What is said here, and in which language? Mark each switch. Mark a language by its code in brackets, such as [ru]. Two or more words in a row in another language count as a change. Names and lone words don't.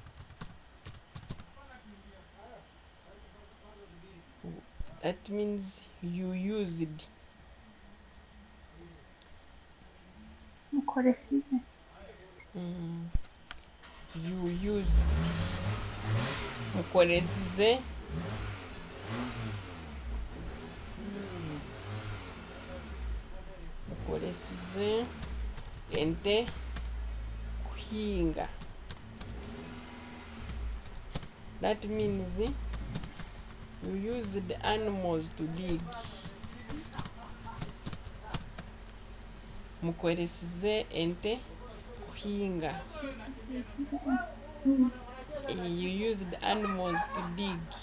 [en] That means you used. You used. [nyn] Mukoresize. Mukoresize. Ente kuhinga. [en] That means you use the animals to dig. [nyn] Mukoresize ente kuhinga. [en] You use the animals to dig.